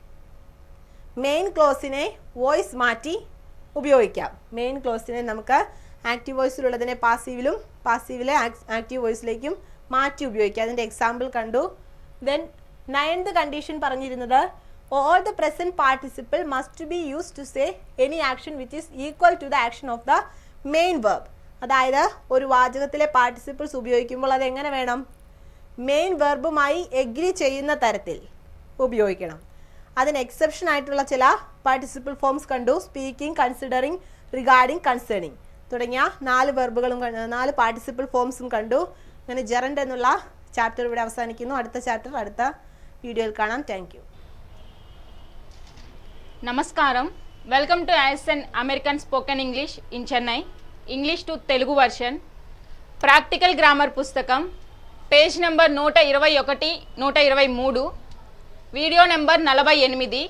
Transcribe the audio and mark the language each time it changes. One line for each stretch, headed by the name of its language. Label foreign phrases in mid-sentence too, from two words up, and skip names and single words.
English: main clause
Malayalam: വോയിസ് മാറ്റി ഉപയോഗിക്കാം.
English: main clause
Malayalam: നമുക്ക്
English: active voice
Malayalam: പാസീവിലും പാസീവിലെ
English: active voice
Malayalam: മാറ്റി ഉപയോഗിക്കാം. അതിൻ്റെ എക്സാമ്പിൾ കണ്ടു.
English: then 9th condition പറഞ്ഞിരുന്നത് all the present participle must be use to say any action which is equal to the action of the main verb.
Malayalam: അതായത് ഒരു വാചകത്തിലെ പാർട്ടിസിപ്പിൾസ് ഉപയോഗിക്കുമ്പോൾ അത് എങ്ങനെ വേണം?
English: main verb agree
Malayalam: ചെയ്യുന്ന തരത്തിൽ ഉപയോഗിക്കണം. അതിന് എക്സെപ്ഷൻ ആയിട്ടുള്ള ചില
English: participle forms
Malayalam: കണ്ടു. സ്പീക്കിംഗ്, കൺസിഡറിങ്, റിഗാർഡിംഗ്, കൺസേണിങ് തുടങ്ങിയ 4 വെർബുകളും 4
English: participle forms
Malayalam: കണ്ടു. അങ്ങനെ ജെറണ്ട് എന്നുള്ള ചാപ്റ്റർ ഇവിടെ അവസാനിക്കുന്നു. അടുത്ത ചാപ്റ്റർ അടുത്ത വീഡിയോയിൽ കാണാം.
English: thank you.
Telugu: నమస్కారం.
English: Welcome to ISN American Spoken English in Chennai. English to Telugu version. practical grammar పుస్తకం page number 121, 123, video number 48.